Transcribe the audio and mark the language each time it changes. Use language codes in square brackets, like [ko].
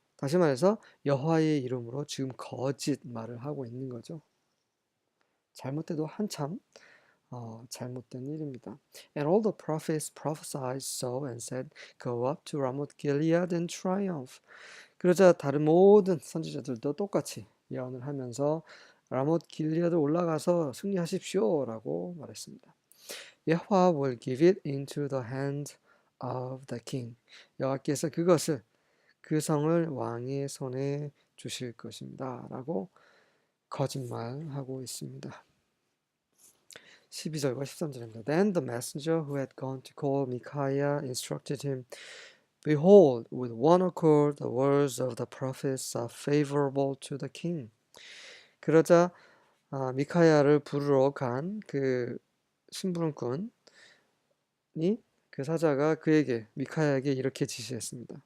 [ko] 다시 말해서 여호와의 이름으로 지금 거짓말을 하고 있는 거죠. 잘못돼도 한참 잘못된 일입니다. [en] And all the prophets prophesied so and said, Go up to Ramoth Gilead and triumph. [ko] 그러자 다른 모든 선지자들도 똑같이 예언을 하면서 라못 길리아드 올라가서 승리하십시오라고 말했습니다. [en] 여호와 will give it into the hand of the king. [ko] 여호와께서 그것을 그 성을 왕의 손에 주실 것입니다. 라고 거짓말하고 있습니다. 12절과 13절입니다. [en] Then the messenger who had gone to call Micaiah instructed him, Behold, with one accord the words of the prophets are favorable to the king. [ko] 그러자 미카야를 부르러 간 그 심부름꾼이 그 사자가 그에게 미카야에게 이렇게 지시했습니다.